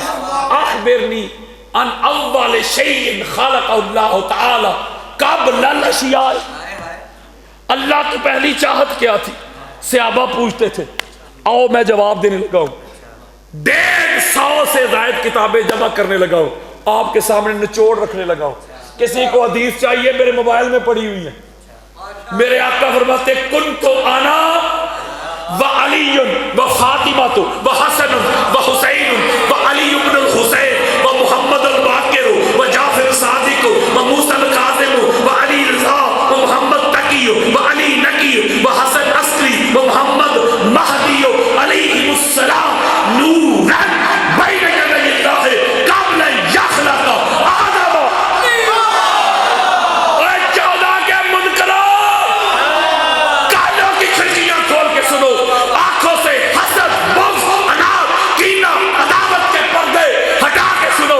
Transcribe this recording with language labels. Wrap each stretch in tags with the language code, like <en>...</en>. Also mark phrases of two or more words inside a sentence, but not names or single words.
<ar>اخبرنی ان اول شیء خلق اللہ تعالی قبل الاشیاء،</ar> <ur>اللہ کی پہلی چاہت کیا تھی؟ صحابہ پوچھتے تھے، آؤ میں جواب دینے لگا ہوں، 150 سے زائد کتابیں جمع کرنے لگا ہوں، آپ کے سامنے نچوڑ رکھنے لگا ہوں۔ کسی کو حدیث چاہیے میرے موبائل میں پڑی ہوئی ہے۔ میرے آقا فرماتے</ur> <ar>کنت انا و علی و فاطمہ و حسن و حسین و علی بن الحسین و محمد الباقر و جعفر صادق و موسیٰ الکاظم و علی رضا و محمد تقی و علی نقی و حسن عسکری و محمد مہدی علیہ السلام نورا بین یدی اللہ قبل یخلق آدم۔</ar> <ur>اے 14 کے منکروں، کانوں کی کھڑکیاں کھول کے سنو، آنکھوں سے حسد، بغض، اناد، کینہ، عداوت کے پردے ہٹا کے سنو۔</ur>